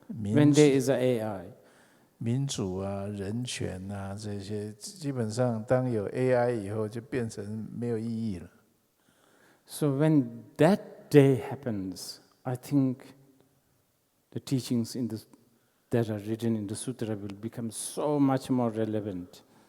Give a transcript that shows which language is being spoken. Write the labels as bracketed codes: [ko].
[en] when there is a AI. [zh] 民主啊、人权啊这些，基本上当有 AI 以后，就变成没有意义了。 [en] So when that day happens, I think the teachings that are written in the sutra will become so much more relevant.